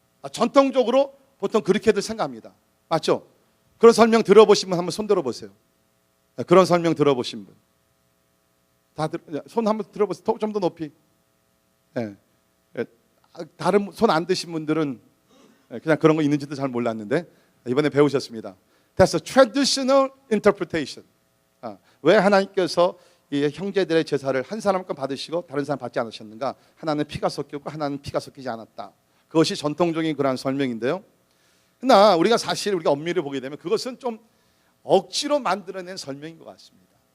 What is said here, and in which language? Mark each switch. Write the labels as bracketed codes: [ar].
[ko] 전통적으로 보통 그렇게들 생각합니다. 맞죠? 그런 설명 들어보신 분 한번 손 들어보세요. 그런 설명 들어보신 분. 손 한번 들어보세요. 좀 더 높이. 네. 다른 손 안 드신 분들은 그냥 그런 거 있는지도 잘 몰랐는데 이번에 배우셨습니다. [en] That's a traditional interpretation. [ko] 왜 하나님께서 이 형제들의 제사를 한 사람만 받으시고 다른 사람 받지 않으셨는가? 하나는 피가 섞였고 하나는 피가 섞이지 않았다. 그것이 전통적인 그러한 설명인데요. 그러나 우리가 사실 우리가 엄밀히 보게 되면 그것은 좀 억지로 만들어낸 설명인 것 같습니다.